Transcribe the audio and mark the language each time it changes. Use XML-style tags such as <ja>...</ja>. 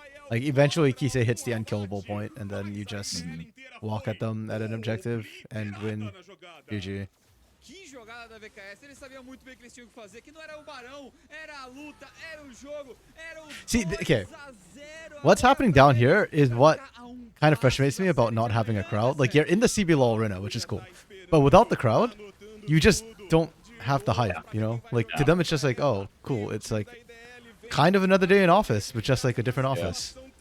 <en>Like, eventually Kisei hits the unkillable point, and then you just walk at them at an objective and win. GG.</en> <pt>Que jogada da VKS, eles sabiam muito bem o que eles tinham que fazer, que não era o barão, era a luta, era o jogo, era o</pt> <en>See, okay. What's happening down here is what kind of frustrates me about not having a crowd. Like, you're in the CBLOL arena, which is cool. But without the crowd, you just don't have the hype, you know? Like, to them, it's just like, oh, cool. It's like kind of another day in office, but just like a different office.</en>